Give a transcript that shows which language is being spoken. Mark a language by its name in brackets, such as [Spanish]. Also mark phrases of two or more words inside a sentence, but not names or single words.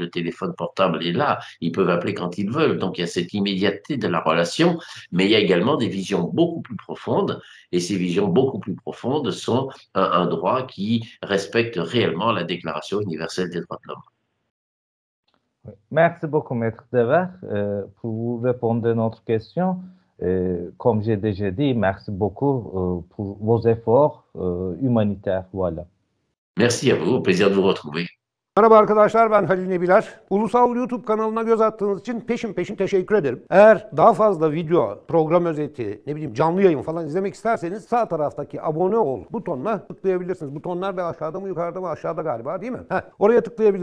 [French] Le téléphone portable est là, ils peuvent appeler quand ils veulent. Donc il y a cette immédiateté de la relation, mais il y a également des visions beaucoup plus profondes et ces visions beaucoup plus profondes sont un droit qui respecte réellement la Déclaration universelle des droits de l'homme. Merci beaucoup, Maître Dever, pour vous répondre à notre question. Comme j'ai déjà dit, merci beaucoup pour vos efforts humanitaires. Voilà. Merci à vous, au plaisir de vous retrouver. [Turkish] Merhaba arkadaşlar, ben Halil Nebiler. Ulusal YouTube kanalına göz attığınız için peşin teşekkür ederim. Eğer daha fazla video, program özeti, canlı yayın falan izlemek isterseniz sağ taraftaki abone ol butonuna tıklayabilirsiniz. Butonlar da aşağıda mı yukarıda mı? Aşağıda galiba, değil mi? Oraya tıklayabilirsiniz.